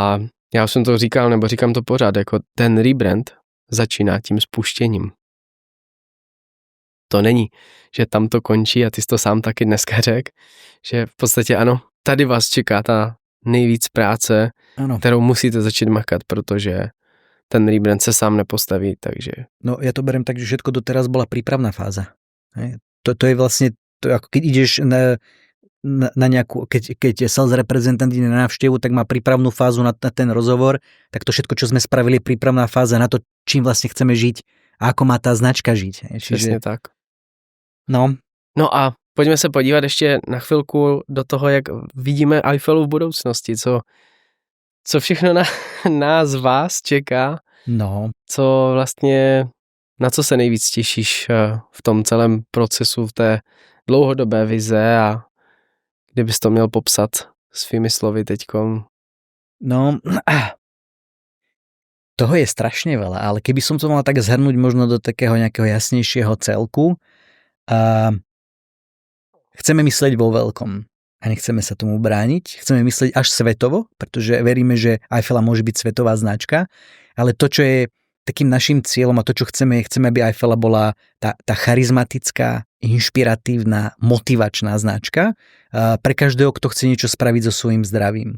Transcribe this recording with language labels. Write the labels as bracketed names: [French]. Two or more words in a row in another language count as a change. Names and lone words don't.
[Czech] a Já jsem to říkal, nebo říkám to pořád, jako ten rebrand začíná tím spuštěním. To není, že tam to končí a ty jsi to sám taky dneska řekl, že v podstatě ano, tady vás čeká ta nejvíc práce, [Slovak] Áno. [Czech] kterou musíte začít makat, protože ten rebrand se sám nepostaví, takže... [Slovak] No ja to beriem tak, že všetko doteraz bola prípravná fáza. Hej. To je vlastne, to ako keď ideš na nejakú, keď sales reprezentant ide na návštevu, tak má prípravnú fázu na ten rozhovor, tak to všetko, čo sme spravili, je prípravná fáza na to, čím vlastne chceme žiť a ako má tá značka žiť. Hej. [Czech] Přesně tak. No. No a pojďme se podívat ještě na chvilku do toho, jak vidíme Eiffelu v budoucnosti, co všechno nás vás čeká, No. co vlastně, na co se nejvíc těšíš v tom celém procesu, v té dlouhodobé vize a kdybys to měl popsat svými slovy teďkom. [Slovak] No, toho je strašne veľa, ale keby som to mal tak zhrnúť možno do takého nejakého jasnejšieho celku, chceme myslieť vo veľkom a nechceme sa tomu brániť. Chceme myslieť až svetovo, pretože veríme, že Eiffela môže byť svetová značka, ale to, čo je takým našim cieľom a to, čo chceme, aby Eiffela bola tá charizmatická, inšpiratívna, motivačná značka pre každého, kto chce niečo spraviť so svojím zdravím.